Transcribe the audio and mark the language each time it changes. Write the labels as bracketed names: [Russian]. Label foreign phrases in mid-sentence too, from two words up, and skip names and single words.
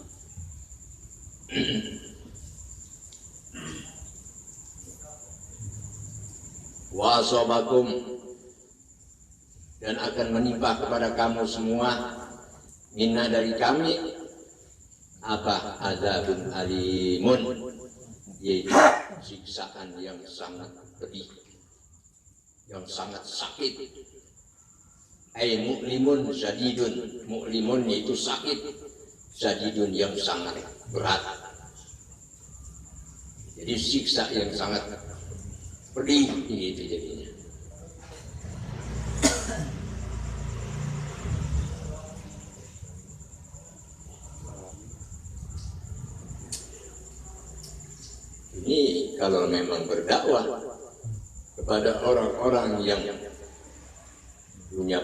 [Arabic] وأصابكم, [Indonesian] dan akan menimpa kepada kamu semua, minna, dari kami, apa, [Arabic] عذاب أليم, [Indonesian] yaitu siksaan yang sangat pedih, yang sangat sakit. [Arabic] أي مؤلم شديد, [Indonesian] mu'limun itu sakit, syadidun yang sangat berat. Jadi siksa yang sangat pedih gitu jadinya. Ini kalau memang berdakwah kepada orang-orang yang punya